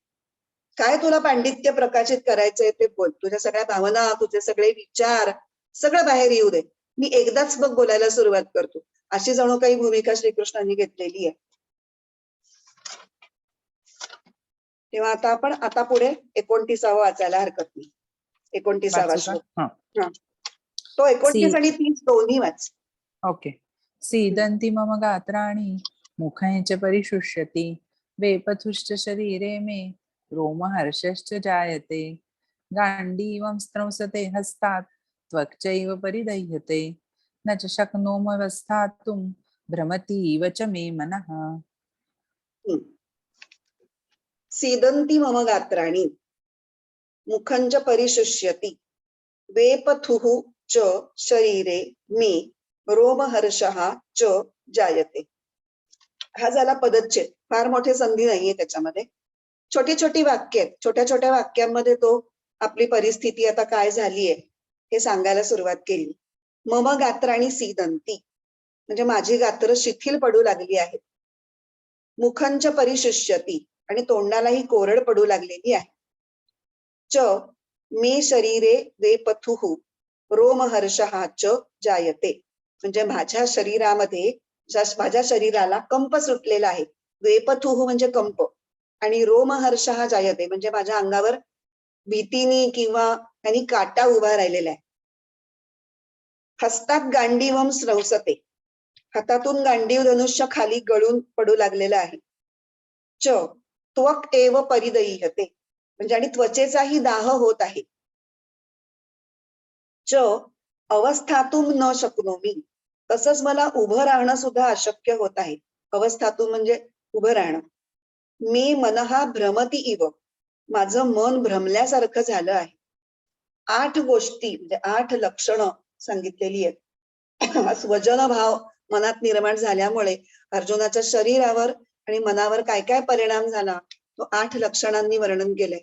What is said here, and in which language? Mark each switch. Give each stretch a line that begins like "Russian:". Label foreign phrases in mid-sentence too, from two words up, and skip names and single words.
Marathi: काय तुला पांडित्य प्रकाशित करायचंय ते बोल, तुझ्या सगळ्या भावना, तुझे सगळे विचार सगळं बाहेर येऊ दे, मी एकदाच मग बोलायला सुरुवात करतो. अशी जणू काही भूमिका श्रीकृष्णांनी घेतलेली आहे. तेव्हा आता पुढे 29वा वाचायला हरकत नाही. 29वा वाचू का? श्लोक. हा. तो 29 आणि 30 दोन्ही वाच. ओके.
Sanskrit: सीदन्ति मम गात्राणि मुखं च परिशुष्यति वेपथुश्च शरीरे मे रोमहर्षश्च जायते गाण्डीवं स्त्रंसते हस्तात् त्वक् चैव परिदह्यते न च शक्नोम्यवस्थातुं भ्रमतीव च मे मनः. सीदन्ति मम गात्राणि मुखं च परिशुष्यति वेपथुः च शरीरे मे रोमहर्षः च जायते.
Marathi: हा झाला पदच्छेद. फार मोठे संधी नाहीये त्याच्यामध्ये. छोटी छोटी वाक्य आहेत. छोट्या छोट्या वाक्यांमध्ये तो आपली परिस्थिती आता काय झालीये हे सांगायला सुरुवात केली.
Sanskrit: मम गात्राणि सीदन्ति
Marathi: म्हणजे माझी गात्र शिथिल पडू लागली आहेत.
Sanskrit: मुखंच परिशुष्यति
Marathi: आणि तोंडालाही कोरड पडू लागलेली आहे.
Sanskrit: च मे शरीरे वेपथुः रोमहर्षः च जायते
Marathi: म्हणजे माझ्या शरीरामध्ये माझ्या शरीराला कंप सुटलेला आहे. वेपथुः म्हणजे कंप आणि
Sanskrit: रोमहर्षः जायते
Marathi: म्हणजे माझ्या अंगावर भीतीने किंवा त्यांनी काटा उभा राहिलेला आहे.
Sanskrit: हस्तात गांडीवम स्रंसते
Marathi: हातातून गांडीव धनुष्य खाली गळून पडू लागलेलं आहे.
Sanskrit: च त्वक एव परिदह्यते
Marathi: म्हणजे आणि त्वचेचाही दाह होत आहे.
Sanskrit: च अवस्थातून न शक्नोमी
Marathi: तसंच मला उभं राहणं सुद्धा अशक्य होत आहे. अवस्थातून म्हणजे उभं राहणं.
Sanskrit: मे मनहा भ्रमती इव
Marathi: माझं मन भ्रमल्यासारखं झालं आहे. 8 गोष्टी म्हणजे 8 लक्षणं सांगितलेली आहेत. हा स्वजन भाव मनात निर्माण झाल्यामुळे अर्जुनाच्या शरीरावर आणि मनावर काय काय परिणाम झाला तो 8 लक्षणांनी वर्णन केलंय.